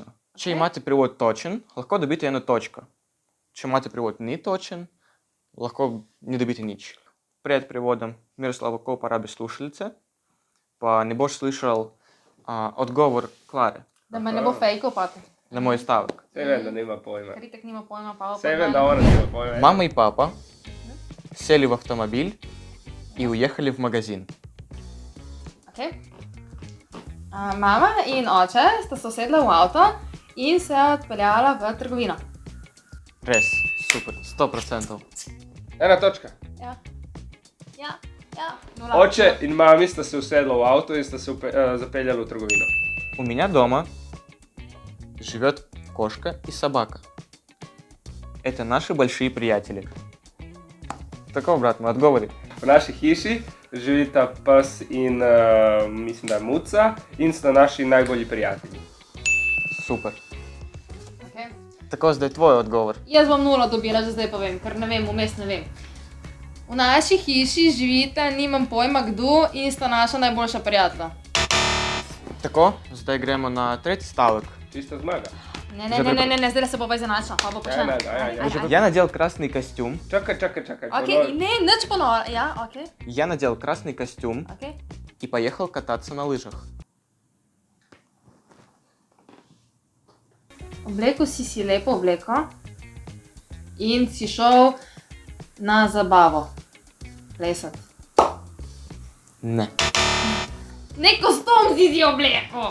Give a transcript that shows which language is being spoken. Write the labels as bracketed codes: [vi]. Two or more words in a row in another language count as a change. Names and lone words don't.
[sl] Če imate prevod točen, lahko dobite 1 točko. Če imate prevod ni točen, lahko ne dobite nič. Pred prevodom Miroslav, ko uporabi slušalice, pa ne boš slišal odgovor Klare Da me ne bo fejkal pa. na moj stavek. Sej vem, da nima pojma. Ker itak nima pojma, pa Sej vem, da ona nima pojma. [ru] Мама и папа сели в автомобиль и уехали в магазин. [sl] Okay. Mama in oče sta se usedla v avto in se odpeljala v trgovino. Res, super, 100%. 1 točka. Ja. Ja. Ja. Nula. Oče in mami sta se usedla v avto in sta se zapeljali v trgovino. [ru] У меня дома живет кошка и собака. Это наши большие приятели. [sl] Tako, brat, moj odgovori. V naši hiši živita pes in mislim, da je muca in sta naši najbolji prijatelji. Super. Okay. Tako, zdaj tvoj odgovor. Jaz bom 0 dobila, že zdaj povem, ker ne vem, vmes ne vem. V naši hiši živita, nimam pojma kdo in sta naša najboljša prijatelja. Tako, zdaj gremo na 3. stavek. Čista zmaga. Ne, zdaj se bova izenačila, pa bo počela. [ru] Я надел красный костюм. [sl] Čakaj. Ok, ne, nič ponovno. Ja, ok, [ru] Я надел красный костюм [sl] ok. [ru] и поехал кататься на лыжах. [sl] Oblekel si lepo obleko in si šel na zabavo. Plesati. [ru] Не, [sl] Nek kostum si obleko!